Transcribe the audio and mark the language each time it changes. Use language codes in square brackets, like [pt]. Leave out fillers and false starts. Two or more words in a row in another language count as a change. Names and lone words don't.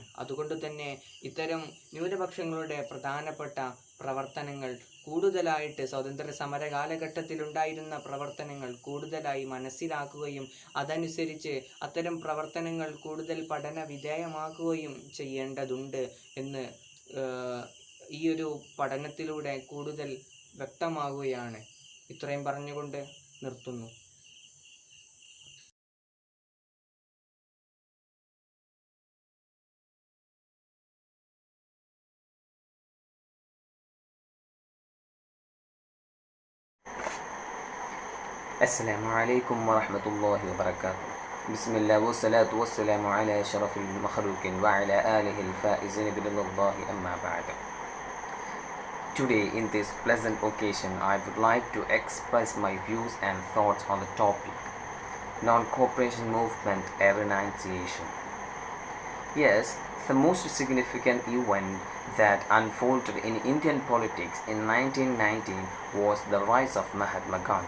[ml] അതുകൊണ്ട് തന്നെ ഇത്തരം ന്യൂനപക്ഷങ്ങളുടെ പ്രധാനപ്പെട്ട പ്രവർത്തനങ്ങൾ കൂടുതലായിട്ട് സ്വാതന്ത്ര്യ സമര കാലഘട്ടത്തിൽ ഉണ്ടായിരുന്ന പ്രവർത്തനങ്ങൾ കൂടുതലായി മനസ്സിലാക്കുകയും അതനുസരിച്ച് അത്തരം പ്രവർത്തനങ്ങൾ കൂടുതൽ പഠന വിധേയമാക്കുകയും ചെയ്യേണ്ടതുണ്ട് എന്ന് ഈ ഒരു പഠനത്തിലൂടെ കൂടുതൽ വ്യക്തമാകുകയാണ്. ഇത്രയും പറഞ്ഞുകൊണ്ട് നിർത്തുന്നു. [ar] السلام عليكم ورحمة الله وبركاته. بسم الله والصلاة والسلام على أشرف المخلوقين وعلى آله الفائزين برضا الله. أما بعد. [en] today in this pleasant occasion I would like to express my views and thoughts on the topic non-cooperation movement a renunciation. Yes, the most significant event that unfolded in Indian politics in 1919 was the rise of Mahatma Gandhi.